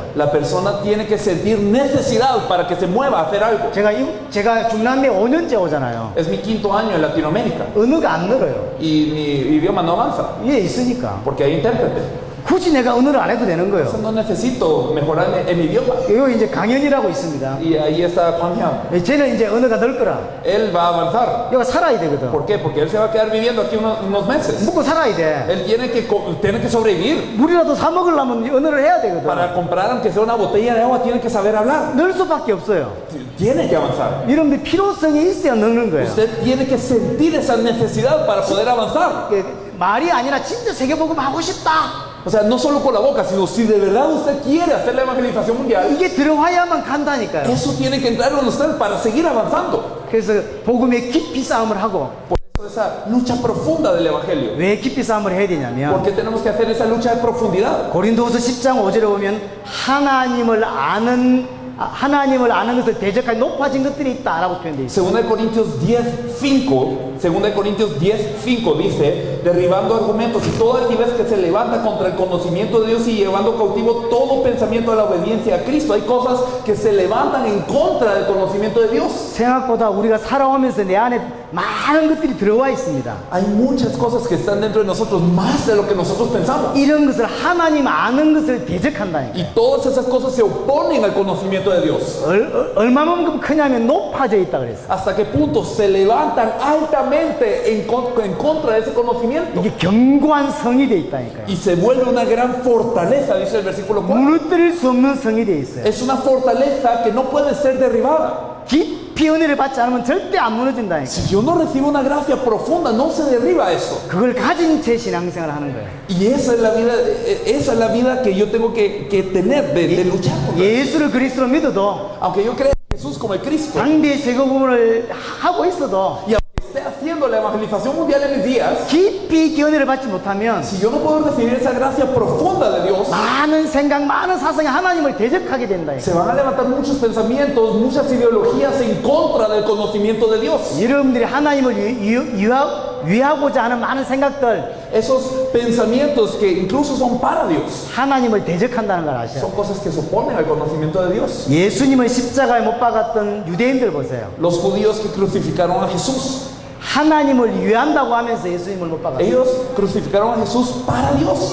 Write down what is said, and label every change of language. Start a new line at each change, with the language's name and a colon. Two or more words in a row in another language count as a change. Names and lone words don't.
Spanish: la persona tiene que sentir necesidad para que se mueva a hacer algo.
Korean: 제가 중남미에 5년째 오잖아요.
Spanish: Es mi quinto año en Latinoamérica.
Korean: 언어가 안 늘어요.
Spanish: Y mi idioma no avanza.
Korean: 위에 있으니까.
Spanish: Porque hay intérprete.
Korean: 굳이 내가 언어를 안 해도 되는 거예요.
Spanish: No necesito mejorar en mi idioma.
Korean: 여기 이제 강연이라고 있습니다.
Spanish: Y ahí está Juan Hyun.
Korean: 쟤는 이제 언어가 늘 거라.
Spanish: Él va a avanzar.
Korean: 여기 살아야 되거든.
Spanish: ¿Por qué? Porque él se va a quedar viviendo aquí unos meses.
Korean: 먹고 살아야 돼.
Spanish: Él tiene que sobrevivir.
Korean: 물이라도 사 먹으려면 언어를 해야 되거든.
Spanish: Para comprar, aunque sea una botella de agua, tiene que saber hablar.
Korean: 늘 수밖에 없어요.
Spanish: Tiene que avanzar.
Korean: 여러분들 필요성이 있어야 늙는 거예요.
Spanish: Usted tiene que sentir esa necesidad para poder avanzar.
Korean: 말이 아니라 진짜 세계복음 하고 싶다.
Spanish: O sea, no solo con la boca, sino si de verdad usted quiere hacer la evangelización mundial,
Korean: 이게 들어와야만 간다니까요.
Spanish: eso tiene que entrar en usted para seguir avanzando.
Korean: 그래서 복음에 깊이 싸움을 하고
Spanish: Por eso esa lucha profunda del evangelio.
Korean: 왜 깊이 싸움을 해야 되냐면
Spanish: ¿Por qué tenemos que hacer esa lucha de profundidad?
Korean: 고린도후서 10장 5절에 보면 하나님을 아는 것을 대적하여 높아진 것들이 있다라고 표현되어 있어요.
Spanish: 2 Corintios 10:5 dice, derribando argumentos y toda altivez que se levanta contra el conocimiento de Dios y llevando cautivo todo pensamiento a la obediencia a Cristo. Hay cosas que se levantan en contra del conocimiento de Dios.
Korean: 생각보다 우리가 살아오면서 내 안에 많은 것들이 들어와 있습니다.
Spanish: Hay muchas cosas que están dentro de nosotros, más de lo que nosotros pensamos.
Korean: 이런 것을 하나님 아는 것을 대적한다니까.
Spanish: Y todas esas cosas se oponen al conocimiento de Dios.
Korean: 얼마만큼 크냐면 높아져 있다 그랬어.
Spanish: ¿Hasta qué punto se levantan altamente en contra de ese conocimiento?
Korean: 이게 견고한 성이 돼 있다니까요.
Spanish: Y se vuelve una gran fortaleza, dice el versículo 4.
Korean: 무너뜨릴 수 없는 성이 돼 있어요.
Spanish: Es una fortaleza que no puede ser derribada.
Korean: 깊이 은혜를 받지 않으면 절대 안 무너진다니까.
Spanish: Si yo no recibo una gracia profunda, no se derriba eso.
Korean: 그걸 가진 채 신앙생활을 하는 거예요.
Spanish: Y esa es la vida que yo tengo que tener, de luchar por.
Korean: 예수를 그리스도로 믿어도
Spanish: Aunque yo crea en Jesús como el Cristo,
Korean: 당대의 세계복음을 하고 있어도
Spanish: y aunque esté haciendo recibiendo la evangelización mundial en mis días,
Korean: 깊이 기원을 받지 못하면
Spanish: si yo no puedo recibir esa gracia profunda de Dios,
Korean: 많은 생각, 많은 사상이 하나님을 대적하게 된다.
Spanish: se van a levantar muchos pensamientos, muchas ideologías en contra del conocimiento de Dios.
Korean: 여러분들이 하나님을 위하고자 하는 많은 생각들,
Spanish: Esos pensamientos que incluso son para Dios,
Korean: 하나님을 대적한다는 걸 아셔야
Spanish: son
Korean: 돼요.
Spanish: cosas que se oponen al conocimiento de Dios.
Korean: 예수님을 십자가에 못 박았던 유대인들 보세요.
Spanish: Los judíos que crucificaron a Jesús,
Korean: 하나님을 위한다고 하면서 예수님을 못 박았어요.
Spanish: ellos crucificaron a Jesús para Dios.